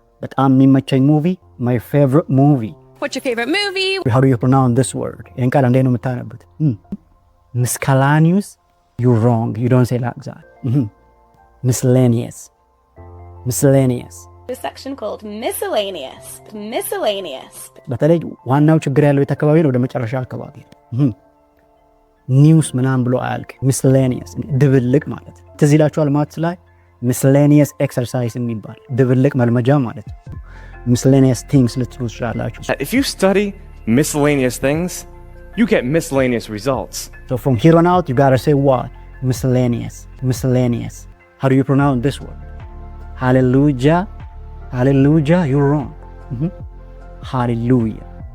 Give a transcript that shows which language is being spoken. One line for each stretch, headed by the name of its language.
Amharic: በጣም የሚመቸኝ
English: movie my favorite movie. What's your favorite movie? How do you pronounce this word?
Amharic: ይሄን ቃል እንዴት ነው የምታነቡት?
English: Miscellaneous. You're wrong. You don't say like that. Miscellaneous. This section called miscellaneous.
Amharic: በተለይ ዋናው ችግር ያለው የተከባቢ ነው ወደ መጨረሻ አካባቢ ኒውስ ምናምን ብሎ አያልቅ miscellaneous ድብልቅ ማለት ትዝ ይላችኋል ማትስ ላይ
English: miscellaneous exercise
Amharic: የሚባል ድብልቅ መልመጃ ማለት
English: miscellaneous things
Amharic: ልትሉ ትችላላችሁ.
English: If you study miscellaneous things, you get miscellaneous results. So from here on out you gotta say what? Miscellaneous. How do you pronounce this word? Hallelujah, you're wrong. Hallelujah.